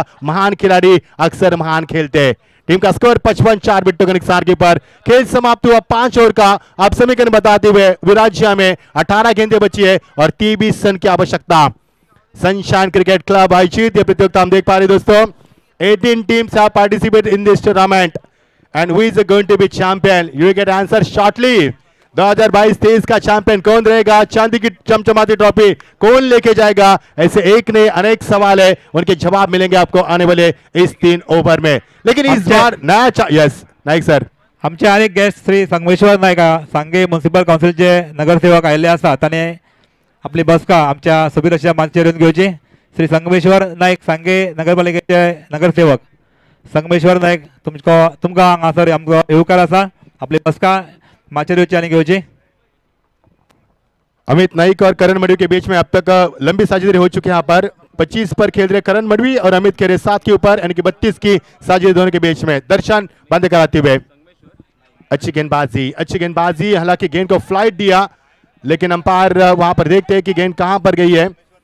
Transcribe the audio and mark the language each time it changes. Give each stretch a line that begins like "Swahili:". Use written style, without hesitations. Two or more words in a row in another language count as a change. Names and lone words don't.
Hindi: महान खिलाड़ी अक्सर महान खेलते। टीम का स्कोर 55 विकेटों के नुकसान के ऊपर खेल समाप्त हुआ 5 ओवर का। अब समीकरण बताते हुए विराजिया में 18 गेंदें बची है और 23 रन की आवश्यकता। सनशाइन क्रिकेट क्लब आयोजित यह प्रतियोगिता हम देख पा रहे दोस्तों।
English: 18 teams have participated in this tournament and who is going to be champion? You will get answer shortly.
Hindi: 2022-23 का चैंपियन कौन रहेगा? चांदी की चमचमाती ट्रॉफी कौन लेके जाएगा? ऐसे एक ने अनेक सवाल है, उनके जवाब मिलेंगे आपको आने वाले इस 3 ओव्हर में। लेकिन इस बार नया यस नाईक सर,
Konkani: आमचे अनेक गेस्ट श्री संगमेश्वर नायक सांगे म्युनिसिपल काउन्सिलचे नगरसेवक आयिल्ले आसा, ताणे आपली बसका आमच्या सुबीर अशा माचयेर येवन घेवची। श्री संगमेश्वर नायक सांगे नगरपालिकेचे नगरसेवक संगमेश्वर नायक तुमकां हांगासर आमचो येवकार आसा, आपली बसका माचेर येवची आनी घेवची।
Hindi: अमित नाइक और करण मडवी के बीच में अब तक लंबी साझेदारी हो चुकी है। यहाँ पर 25 पर खेल रहे करण मडवी और अमित खेरे 7 के ऊपर, यानी कि 32 की साझेदारी दोनों के बीच में। दर्शन बंद कराते हुए अच्छी गेंदबाजी, हालांकि गेंद को फ्लाइट दिया, लेकिन अंपायर वहां पर देखते हैं कि गेंद कहां पर गई है।